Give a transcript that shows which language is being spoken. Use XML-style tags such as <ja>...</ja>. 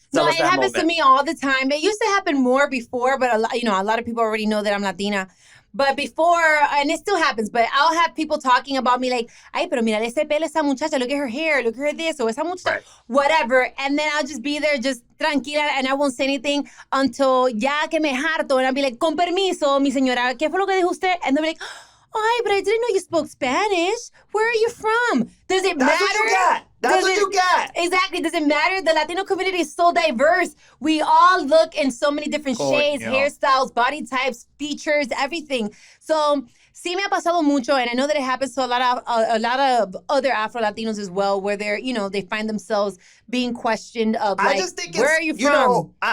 <en>No, it happens to me all the time. It used to happen more before, but a lot of people already know that I'm Latina. But before, and it still happens, but I'll have people talking about me like,</en> <es>ay, pero mira ese pelo esa muchacha,</es> <en>look at her hair, look at her this, or</en> <es>esa muchacha,</es> <en>whatever. And then I'll just be there just</en> <es>tranquila</es> <en>and I won't say anything until</en> <es>ya que me harto.</es> <en>And I'll be like,</en> <es>con permiso, mi señora, ¿qué fue lo que dijo usted?</es> <en>And they'll be like, oh, but I didn't know you spoke Spanish. Where are you from? Does it matter? That's what you got. That's what you got. Exactly. Does it matter? The Latino community is so diverse. We all look in so many different shades, hairstyles, body types, features, everything. So,</en> <es>sí me ha pasado mucho,</es> <en>and I know that it happens to a lot of other Afro-Latinos as well, where they're, they find themselves being questioned of like, where are you from?</en>